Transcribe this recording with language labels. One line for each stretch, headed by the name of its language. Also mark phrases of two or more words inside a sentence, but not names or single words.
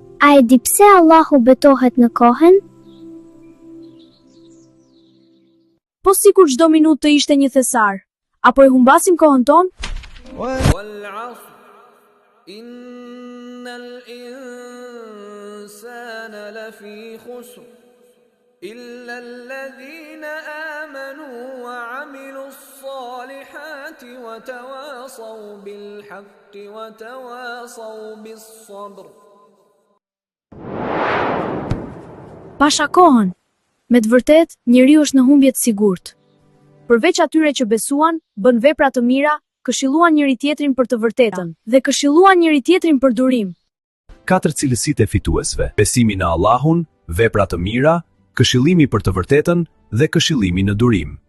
Albanian: A e di pse Allahu betohet në kohën? Po sikur çdo minutë të ishte një thesar, apo e humbasim kohën tonë?
Arabic: والعصر إن الإنسان لفي خسر إلا الذين آمنوا وعملوا الصالحات وتواصوا بالحق وتواصوا بالصبر.
Albanian: Pasha kohën, me të vërtet, njeriu është në humbje të sigurt. Përveç atyre që besuan, bën vepra të mira, këshilluan njëri tjetrin për të vërtetën dhe këshilluan njëri tjetrin për durim. 4 cilësitë e fituesve: besimi në Allahun, vepra të mira, këshillimi për të vërtetën dhe këshillimi në durim.